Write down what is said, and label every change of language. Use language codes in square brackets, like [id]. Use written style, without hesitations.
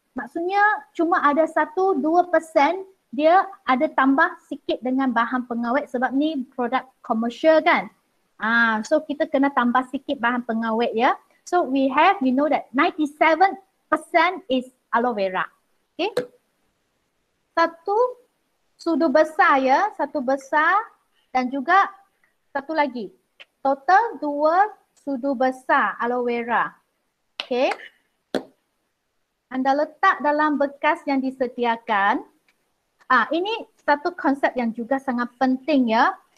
[ms] Maksudnya cuma ada 1-2% dia ada tambah sikit dengan bahan pengawet sebab ni produk komersial kan. So kita kena tambah sikit bahan pengawet, ya. [en] So we know that 97% is aloe vera. [ms] Okay. Satu sudu besar, ya. Satu besar dan juga satu lagi. Total 2 sudu besar aloe vera. Okay. Anda letak dalam bekas yang disediakan. Ini satu konsep yang juga sangat penting, ya.